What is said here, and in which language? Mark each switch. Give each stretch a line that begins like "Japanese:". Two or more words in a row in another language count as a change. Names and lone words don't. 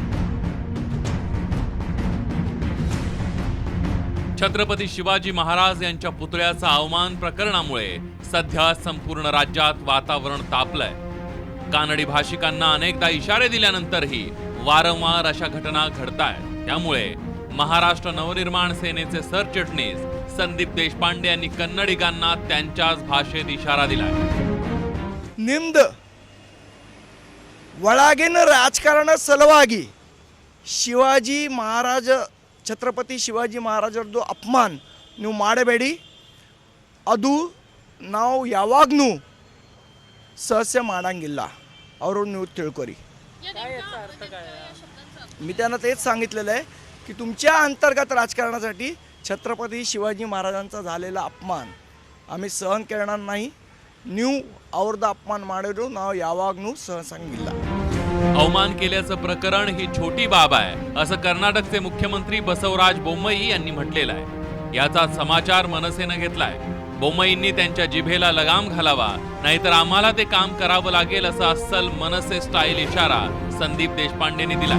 Marathi: छत्रपती शिवाजी महाराज यांच्या पुतळ्याचा अवमान प्रकरणामुळे सध्या संपूर्ण राज्यात वातावरण तापलंय. कानडी भाषिकांना अनेकदा इशारे दिल्यानंतरही वारंवार अशा घटना घडतायत. त्यामुळे महाराष्ट्र नवनिर्माण सेनेचे सरचिटणीस संदीप देशपांडे यांनी कन्नडिगांना त्यांच्याच भाषेत इशारा दिलाय.
Kannada: ನಿಮ್ದು ಒಳಗಿನ ರಾಜಕಾರಣ ಸಲುವಾಗಿ ಶಿವಾಜಿ ಮಹಾರಾಜ ಛತ್ರಪತಿ ಶಿವಾಜಿ ಮಹಾರಾಜರದ್ದು ಅಪಮಾನ ನೀವು ಮಾಡಬೇಡಿ. ಅದು ನಾವು ಯಾವಾಗ್ನೂ ಸಹಸ್ಯ ಮಾಡಂಗಿಲ್ಲ. ಅವರು ನೀವು ತಿಳ್ಕೊರಿ.
Marathi: मी त्यांना तेच सांगितलेलं आहे की तुमच्या अंतर्गत राजकारणासाठी छत्रपती शिवाजी महाराजांचा झालेला अपमान आम्ही सहन करणार नाही.
Kannada: ನೀವು ಅವ್ರದ್ದು ಅಪಮಾನ ಮಾಡಿದ್ರು ನಾವು ಯಾವಾಗ್ನೂ ಸಹಸಂಗಿಲ್ಲ.
Marathi: अवमान केल्याचं प्रकरण ही छोटी बाब आहे असं कर्नाटकचे मुख्यमंत्री बसवराज बोम्मई यांनी म्हटलेलं आहे. याचा समाचार मनसेनं घेतलाय. बोम्मईंनी त्यांच्या जिभेला लगाम घालावा, नाहीतर आम्हाला ते काम करावं लागेल असा अस्सल मनसे स्टाईल इशारा संदीप देशपांडेंनी दिला.